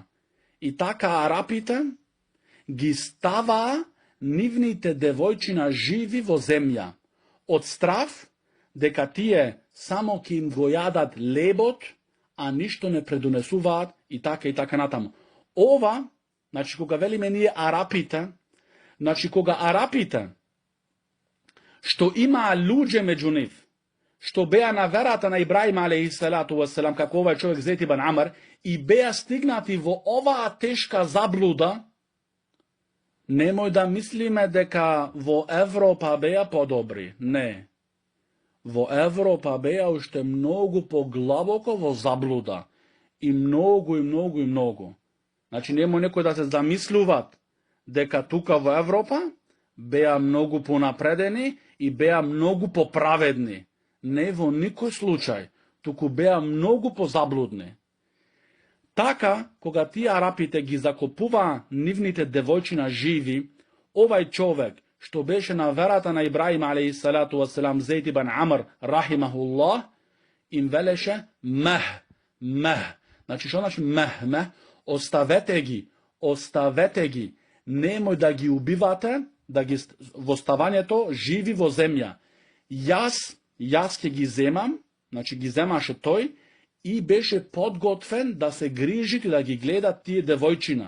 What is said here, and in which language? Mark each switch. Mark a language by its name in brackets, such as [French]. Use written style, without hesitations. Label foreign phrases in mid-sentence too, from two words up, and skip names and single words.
[Macedonian] И така арапите ги става нивните девојчина живи во земја, од страв дека тие само ки им го јадат лебот, а ништо не предонесуваат и така натаму. Ова, значи кога велиме ние арапите, значи кога арапите што имаа луѓе меѓу нив, што беа на верата на Ибраим [Arabic] عليه الصلاة والسلام, [Macedonian] како овај човек Зейд ибн Амр, и беа стигнати во оваа тешка заблуда, немој да мислиме дека во Европа беа подобри. Не. Во Европа беа уште многу поглабоко во заблуда. И многу. Значи немој некој да се замислуват дека тука во Европа беа многу понапредени и беа многу поправедни. Не во никој случај. туку беа многу позаблудни. Така, кога тие арапите ги закопува нивните девојчина живи, овај човек, што беше на верата на Ибраим [Arabic] عليه الصلاة والسلام, [Macedonian] Зейд ибн Амр рахимахуллах, им велеше мех. Значи, што значи мех? Оставете ги, немој да ги убивате, да ги во ставањето живи во земја. Јас ќе ги земам, значи ги земаше тој, и беше подготвен да се грижи и да ги гледа тие девојчина.